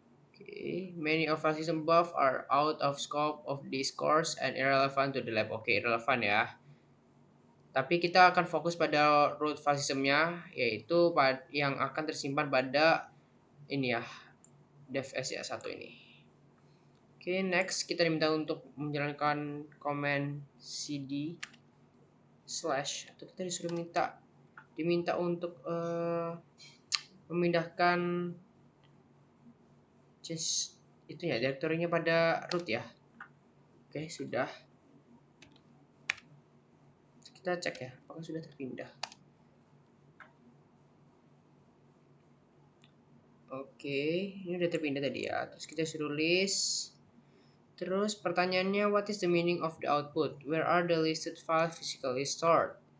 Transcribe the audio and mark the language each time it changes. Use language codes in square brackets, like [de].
[en] Oke, many of file system above are out of scope of this course and irrelevant to the lab. [id] Oke, relevan ya. Tapi kita akan fokus pada root file systemnya, yaitu yang akan tersimpan pada ini ya, devs ya, satu ini. Oke, next kita diminta untuk menjalankan command cd slash, atau kita diminta untuk memindahkan change itu ya, direktorinya pada root ya. Oke, sudah. Kita cek ya, apakah sudah terpindah. Oke, ini udah terpindah tadi ya. Terus kita suruh list. Terus pertanyaannya, [en] what is the meaning of the output? Where are the listed files physically stored?